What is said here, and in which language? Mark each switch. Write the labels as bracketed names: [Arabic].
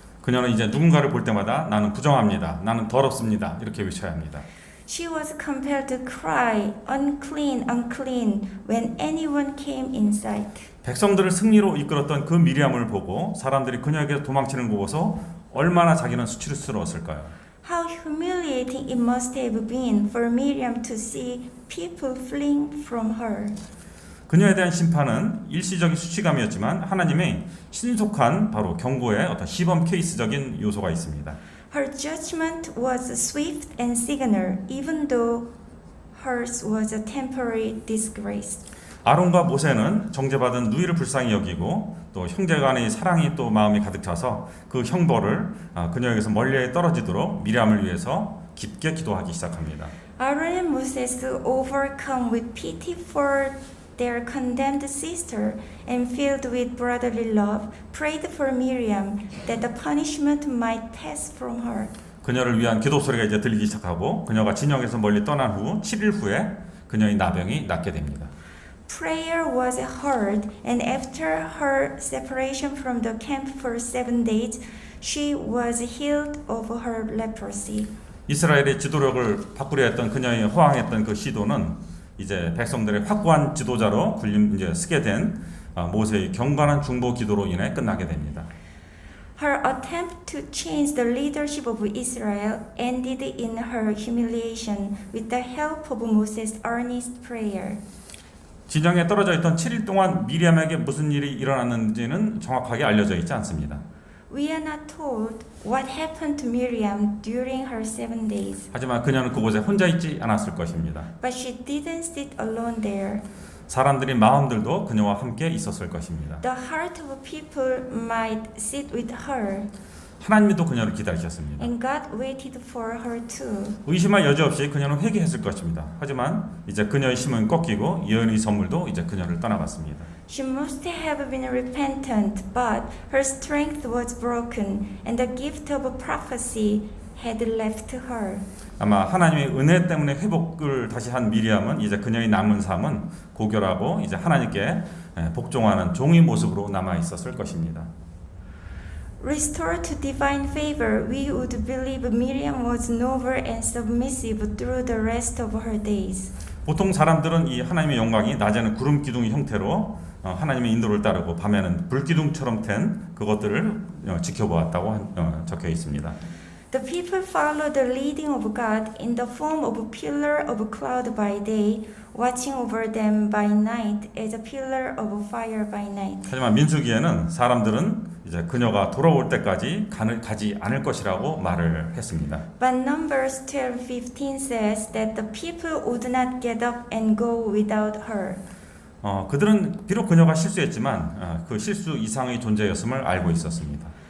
[Korean] 그녀는 이제 누군가를 볼 때마다 나는 부정합니다. 나는 더럽습니다. 이렇게 외쳐야 합니다. [English] She was compelled to cry, unclean, unclean, when anyone came in sight. [Korean] 백성들을 승리로 이끌었던 그 미리암을 보고 사람들이 그녀에게 도망치는 거 보고서 얼마나 자기는 수치스러웠을까요? [English] How humiliating it must have been for Miriam to see people fleeing from her. [Korean] 그녀에 대한 심판은 일시적인 수치감이었지만 하나님의 신속한 바로 경고의 어떤 시범 케이스적인 요소가 있습니다. [English] Her judgment was swift and signal, even though hers was a temporary disgrace. [Korean] 아론과 모세는 정죄받은 누이를 불쌍히 여기고 또 형제 간의 사랑이 또 마음이 가득 차서 그 형벌을 그녀에게서 멀리 떨어지도록 미리암을 위해서 깊게 기도하기 시작합니다. [English] Aaron and Moses, overcome with pity for their condemned sister and filled with brotherly love, prayed for Miriam that the punishment might pass from her. [Korean] 그녀를 위한 기도 소리가 이제 들리기 시작하고 그녀가 진영에서 멀리 떠난 후 7일 후에 그녀의 나병이 낫게 됩니다. [English] Prayer was heard, and after her separation from the camp for 7 days, she was healed of her leprosy. [Korean] 이스라엘의 지도력을 바꾸려 했던 그녀의 호황했던 그 시도는 이제 백성들의 확고한 지도자로 이제 쓰게 된 모세의 경건한 중보 기도로 인해 끝나게 됩니다. [English] Her attempt to change the leadership of Israel ended in her humiliation with the help of Moses' earnest prayer. [Korean] 진영에 떨어져 있던 7일 동안 미리암에게 무슨 일이 일어났는지는 정확하게 알려져 있지 않습니다. [English] We are not told what happened to Miriam during her 7 days, [Korean] 하지만 그녀는 그곳에 혼자 있지 않았을 것입니다. [English] but she didn't sit alone there. [Korean] 사람들의 마음들도 그녀와 함께 있었을 것입니다. [English] The heart of people might sit with her, [Korean] 하나님이 또 그녀를 기다리셨습니다. [English] and God waited for her too. [Korean] 의심할 여지 없이 그녀는 회개했을 것입니다. 하지만 이제 그녀의 힘은 꺾이고 예언의 선물도 이제 그녀를 떠나갔습니다. [English] She must have been repentant, but her strength was broken, and the gift of prophecy had left her. [Korean] 아마 하나님의 은혜 때문에 회복을 다시 한 미리암은 이제 그녀의 남은 삶은 고결하고 이제 하나님께 복종하는 종의 모습으로 남아 있었을 것입니다. [English] Restored to divine favor, we would believe Miriam was noble and submissive through the rest of her days. [Korean] 보통 사람들은 이 하나님의 영광이 낮에는 구름 기둥의 형태로 하나님의 인도를 따르고 밤에는 불 기둥처럼 된 그것들을 지켜보았다고 적혀 있습니다. [English] The people followed the leading of God in the form of a pillar of cloud by day, watching over them by night as a pillar of fire by night. [Korean] 하지만 민수기에는 사람들은 이제 그녀가 돌아올 때까지 가지 않을 것이라고 말을 했습니다. [English] But Numbers 12:15 says that the people would not get up and go without her. [Korean] 그들은 비록 그녀가 실수했지만 그 실수 이상의 존재였음을 알고 있었습니다.